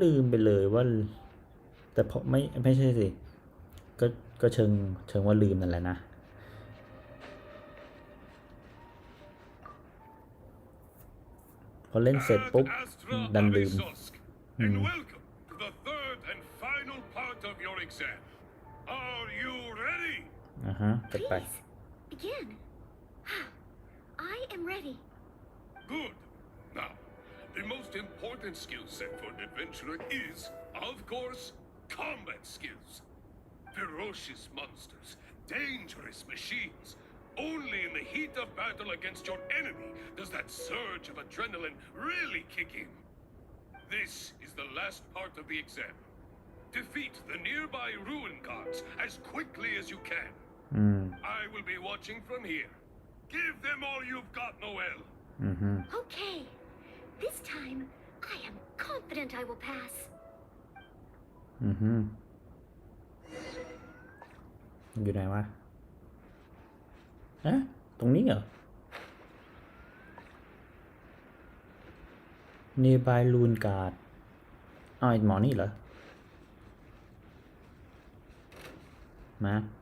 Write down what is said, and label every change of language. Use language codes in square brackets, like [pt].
[th] ไปเลยว่าแต่พอไม่ใช่สิก็เชิงว่าลืมนั่นแหละนะพอเล่นเสร็จปุ๊บดันลืม [en] And welcome to the third and final part of your exam. Are you ready? [th] จัดไป [en] Please, begin. I am ready. Good. Now, the most important skill set for an adventurer is, of course, combat skills. Ferocious monsters, dangerous machines. Only in the heat of battle against your enemy does that surge of adrenaline really kick in. This is the last part of the exam. Defeat the nearby ruin gods as quickly as you can. I will be watching from here. Give them all you've got, Noelle. Okay. This time, I am confident I will pass. [th] อยู่ไหนวะตรงนี้เหรอ Nearby Rune Guard ไอ้หมอนี่เหรอมา